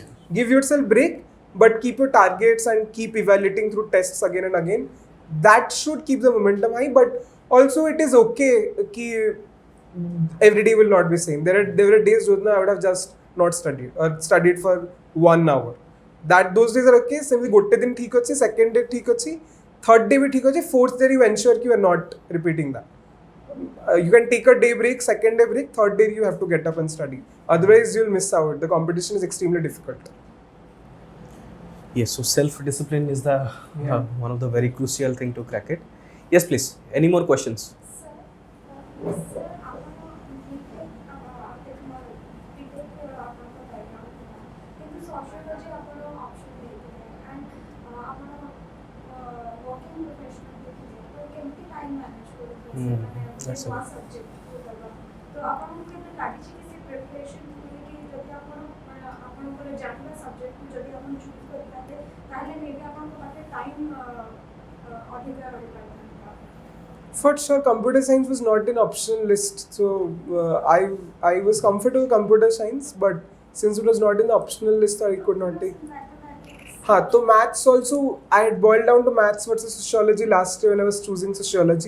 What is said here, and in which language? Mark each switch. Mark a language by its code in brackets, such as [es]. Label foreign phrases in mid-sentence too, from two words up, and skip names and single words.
[en] Give yourself break, but keep your targets and keep evaluating through tests again and again. That should keep the momentum high, but also it is okay कि every day will not be same. There were days when I would have just not studied or studied for 1 hour. Those days are okay. Simply [or] ଗୋଟେ ଦିନ ଠିକ୍ ହଉଛି, [en] second day [or] ଠିକ୍ ହଉଛି, [en] third day [or] ଭି ଠିକ୍ ହଉଛି, [en] fourth day you ensure कि you are not repeating that. You can take a day break, second day break, third day you have to get up and study. Otherwise you'll miss out. The competition is extremely difficult. Yes, so self-discipline is the Yeah. one of the very crucial thing to crack it. Yes, please. Any more questions? Sir, sir, [or] ଆପଣ [en] B.Tech technology B.Tech [or] ଆପଣଙ୍କ ବ୍ୟାକଗ୍ରାଉଣ୍ଡ ଥିଲା କିନ୍ତୁ ସୋସିଓଲୋଜି ଆପଣ ଅପସନ୍ ଦେଇଥିଲେ ଆଣ୍ଡ ଆପଣ [en] working professional [or] ଦେଖିଥିଲେ ତ କେମିତି [en] time manage [or] କରୁଥିଲେ [en] that's [or] ମାନେ a- ନୂଆ ସବଜେକ୍ଟ ଦେବା ତ ଆପଣଙ୍କୁ କେବେ ଲାଗିଛି କି ସେ ପ୍ରିପାରେସନ୍ ଥିଲେ କି ଯଦି ଆପଣ ଆପଣଙ୍କର ଜାଣିବା ସବଜେକ୍ଟକୁ ଯଦି ଆପଣ ଚୁଜ୍ କରିଥାନ୍ତେ ତାହେଲେ ମେବି ଆପଣଙ୍କ ପାଖରେ ଟାଇମ୍ ଅଧିକା ରହିପାରିଥାନ୍ତା? [en] For sure, computer science was not an optional list, so I was comfortable with computer science, but since it was not in the optional list, I could not take. Mathematics. So maths also, I had boiled down to maths versus sociology last year when I was choosing sociology.